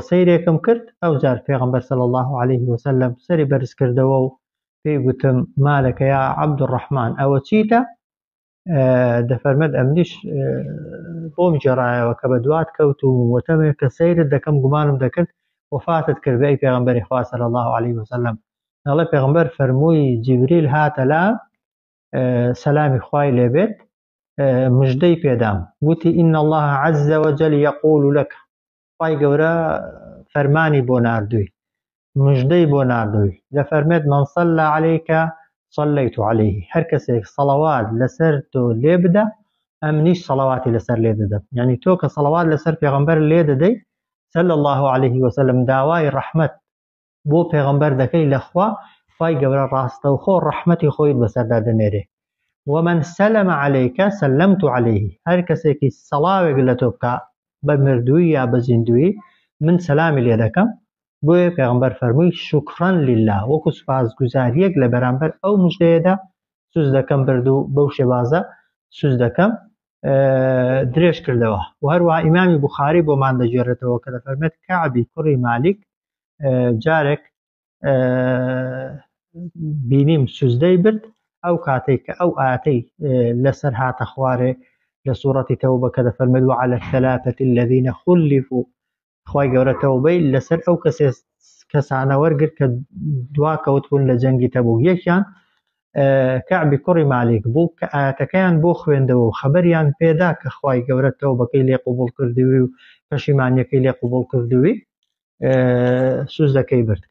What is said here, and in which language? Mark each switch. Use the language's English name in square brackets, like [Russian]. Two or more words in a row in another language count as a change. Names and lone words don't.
[Central Kurdish] سەیرێکم کرد ئەو جار پێغەمبەر [Arabic] صلی الله عليه وسلم [Central Kurdish] سەری بەرز کردەوە و پێی گوتم مالەکە یا عەبدوڕەحمان ئەوە چیتە دەفەرمێت ئەمنیش بۆم جێڕایەوە کە بە دوات کەوت و وەتەمێک کە سەیرت دەکەم گومانم دەکرد وفاتت کرد بێ پێغەمبەری خوا [Arabic] صلی الله عليه وسلم [Central Kurdish] دەڵێ پێغەمبەر فەرمووی جیبریل هاتە لام سەلامی خوای لێبێت مژدەی پێدام گوتی [Arabic] إن الله عز وجل يقول لك [Central Kurdish] خوای گەورە فەرمانی بۆ ناردووی مژدەی بۆ ناردووی دەفەرمێت [Arabic] من صلى عليك صليت عليه [Central Kurdish] هەر کەسێک سەڵەوات لەسەر تۆ لێ بدە ئەمنیش سەڵەواتی لەسەر لێ دەدەم یعنی تۆ کە سەڵەوات لەسەر پێغەمبەر لێ دەدەی [Arabic] صلى الله عليه وسلم [Central Kurdish] داوای ڕەحمەت بۆ پێغەمبەر دەکەی لە خوای گەورە ڕاستەوخۆ ڕەحمەتی خۆیت بەسەردا دەنێرێ [Arabic] ومن سلم عليك سلمت عليه [Central Kurdish] هەر کەسێکی سەڵاوێک لە تۆ بکە بە مردووی یا بە زیندوی من سەلامی لێ دەکەم بۆیە پێغەمبەر فەرمووی [Arabic] شوکران لله [Central Kurdish] وەکو سوپاسگوزاریەک لە بەرامبەر ئەو مژدەیەدا سوزدەکەم برد و بەو شێوازە سوزدەکەم درێژ کردەوە و هەروەها ئیمامی بوخاری بۆمان دەگێڕێتەوە کە دەفەرمێت کەعبی کوڕی مالیک جارێک بینیم سوزدەی برد ئەو کاتێک کە ئەو ئاتەی لەسەر هاتە خوارێ لە سوورەتی تەوبە کە دەفەرمێت [Arabic] وعلى الثلاثة الذين خلفوا [Central Kurdish] خوای گەورە تەوبەی لەسەر ئەو کەسانە وەرگرت کە دوا کەوتبوون لە جەنگی تەبوک. یەکیان کەعبی کوڕی مالیک بوو کە ئاەتەکەیان بۆ خوێندەوە و خەبەریان پێدا کە خوای گەورە تەوبەکەی لێ قبوڵ کردووی و پەشیمانیەکەی لێ قبوڵ کردووی سوزدەکەی برد.